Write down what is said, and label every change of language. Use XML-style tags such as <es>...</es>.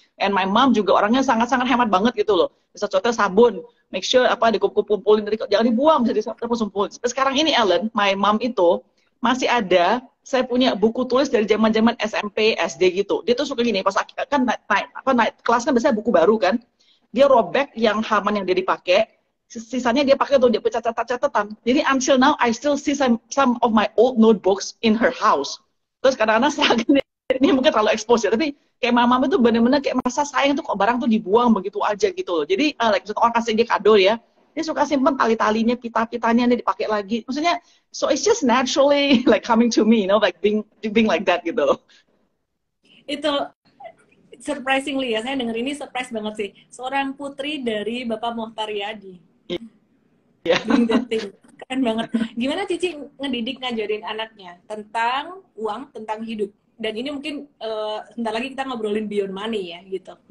<en>And my mom</en> <id>juga orangnya sangat-sangat hemat banget gitu loh. Bisa contohnya sabun,</id> <en>make sure</en> <id>dikumpul-kumpulin, jangan dibuang, bisa dikumpul. Sekarang ini Ellen,</id> <en>my mom</en> <id>itu masih ada, saya punya buku tulis dari zaman-zaman SMP, SD gitu. Dia tuh suka gini, pas kan naik kelas kan biasanya buku baru kan. dia robek yang halaman yang dia dipakai, sisanya dia pakai tuh, dia catatan.</id> <en>Jadi until now I still see some of my old notebooks in her house.</en> <id>Terus kadang-kadang saya ini mungkin terlalu expose ya, tapi kayak mama itu bener-bener kayak merasa sayang tuh kok barang tuh dibuang begitu aja gitu loh. Jadi like misalnya orang kasih dia kado ya, dia suka simpen tali-talinya, pita-pitanya, dia dipakai lagi.</id> <en>Maksudnya, so it's just naturally like coming to me, you know, like being like that</en> <id>gitu loh. Itu surprisingly ya, saya denger ini surprise banget sih. Seorang putri dari Bapak Mohtar Yadi. Yeah.</id> <en>Doing that thing.</en> <id>Keren banget. Gimana Cici ngedidik, ngajarin anaknya tentang uang, tentang hidup? Dan ini mungkin sebentar lagi kita ngobrolin beyond money ya, gitu.</id>